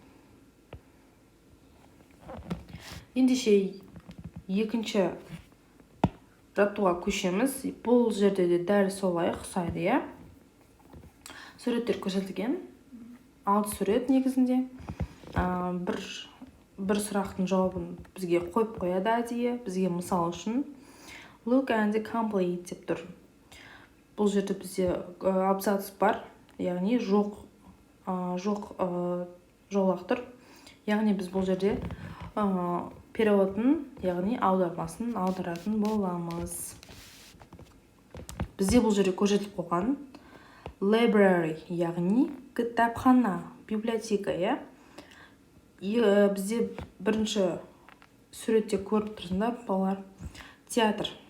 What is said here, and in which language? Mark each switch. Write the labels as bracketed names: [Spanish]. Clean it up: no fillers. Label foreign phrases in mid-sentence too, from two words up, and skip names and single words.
[Kazakh] Ендеше екінші жаттығуға көшеміз. Бұл жерде де дәл солай ұқсайды, Суреттер көрсетілген. 6 сурет негізінде. Бір сұрақтың жауабын бізге қойып қояды әдейі, бізге мысал үшін. [English] Look and complete [Kazakh] деп тұр. Бұл жерде бізде абзац бар, яғни жоқ жолақ тұр. Яғни біз бұл жерде переводын, яғни аудармасын аударатын боламыз. Бізде бұл жерде көрсетіліп қойған library, яғни кітапхана, библиотека, Бізде бірінші суретте көріп тұрсыңдар, балалар, театр.